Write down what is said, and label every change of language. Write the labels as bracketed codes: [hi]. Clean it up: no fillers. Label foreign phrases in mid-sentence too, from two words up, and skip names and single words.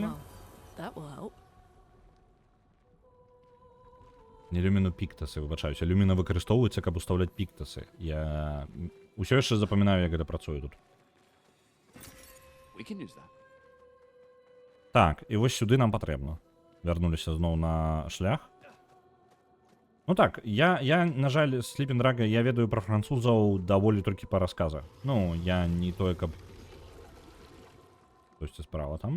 [en] Well, that will help. [be] Не люміну піктасы, выбачаюся. Люміна выкарыстоўваецца, каб устаўляць піктасы. Я ўсё яшчэ запамінаю, як гэта працуе тут. [en] We can use that. [be] Так, і вось сюды нам патрэбна. Вярнуліся зноў на шлях. Ну так, я на жаль, Sleeping Dragon, я ведаю пра французаў даволі толькі па расказах. Ну, я не тое, каб Хтосьці справа там.